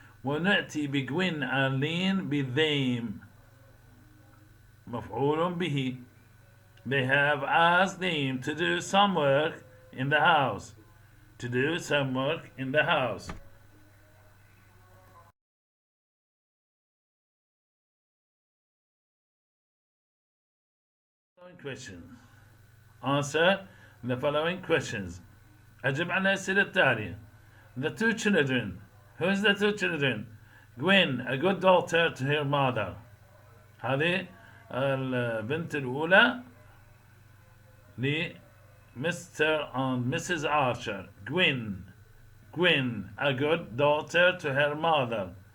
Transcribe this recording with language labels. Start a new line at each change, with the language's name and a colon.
Arabic: ونأتي بجوين and Lane بذيم. مفعول به.
English: They have asked them to do some work in the house. To do some work in the house. Following questions. Answer the following questions.
Arabic: أجب على الأسئلة التالية.
English: The two children. Who's the two children? Gwen, a good daughter to her mother.
Arabic: هذه البنت الأولى لمستر and Mrs.
English: Archer. Gwen, a good daughter to her mother.